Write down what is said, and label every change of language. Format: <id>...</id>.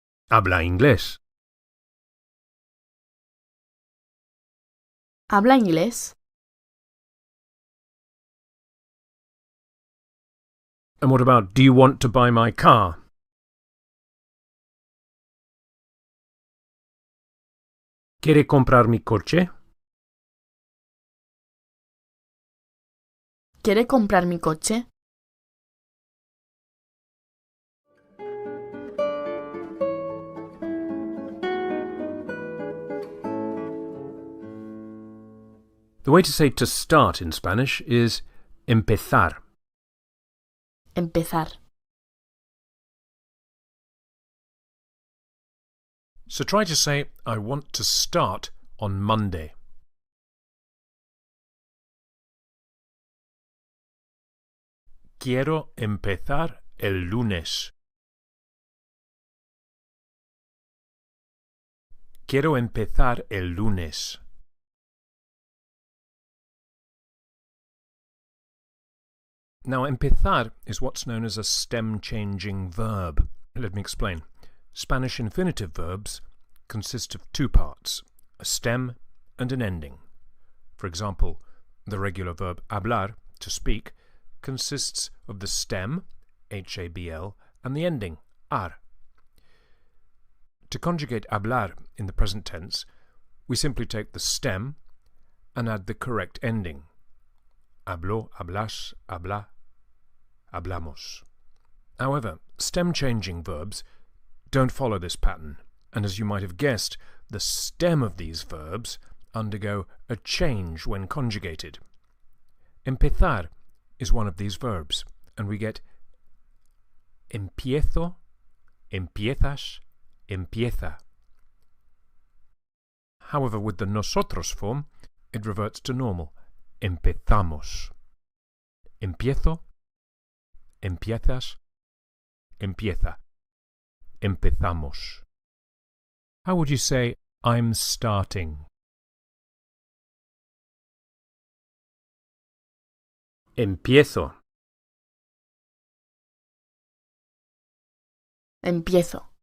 <es>Habla inglés. ¿Habla inglés?</es> <en>And what about, do you want to buy my car?</en> <es>¿Quiere comprar mi coche? ¿Quiere comprar mi coche?</es> <en>The way to say to start in Spanish is empezar.</en> <es>Empezar.</es> <en>So try to say, I want to start on Monday.</en> <es>Quiero empezar el lunes. Quiero empezar el lunes.</es> <en>Now, empezar is what's known as a stem-changing verb. Let me explain. Spanish infinitive verbs consist of two parts, a stem and an ending. For example, the regular verb hablar, to speak, consists of the stem, habl, and the ending, ar. To conjugate hablar in the present tense, we simply take the stem and add the correct ending.</en> <es>Habló, hablas, habla, hablamos.</es> <en>However, stem-changing verbs don't follow this pattern, and as you might have guessed, the stem of these verbs undergo a change when conjugated. Empezar is one of these verbs, and we get</en> <es>empiezo, empiezas, empieza.</es> <en>However, with the nosotros form, it reverts to normal.</en> <es>Empezamos. Empiezo, empiezas, empieza. Empezamos.</es> <en>How would you say, I'm starting?</en> <es>Empiezo. Empiezo.</es>